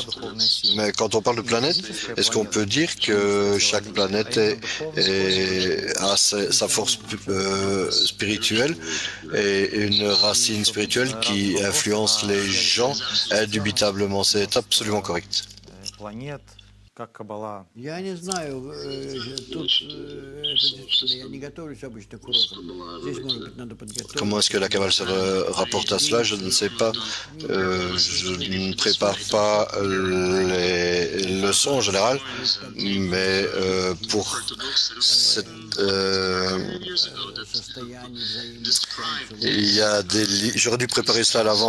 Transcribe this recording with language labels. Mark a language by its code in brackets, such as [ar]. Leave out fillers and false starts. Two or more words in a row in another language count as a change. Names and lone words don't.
[fr] Mais quand on parle de planète, est-ce qu'on peut dire que chaque planète a sa force spirituelle et une racine spirituelle qui influence les gens indubitablement? C'est absolument correct. [ru] Как Каббала. Я не знаю, тут я не готовлюсь обычно к урокам. Здесь, может быть, надо подготовиться. [fr] Comment est-ce que la Kabbale se rapporte à cela? Je ne sais pas. Je ne prépare pas les leçons en général, mais pour cette, il y a j'aurais dû préparer cela à l'avance.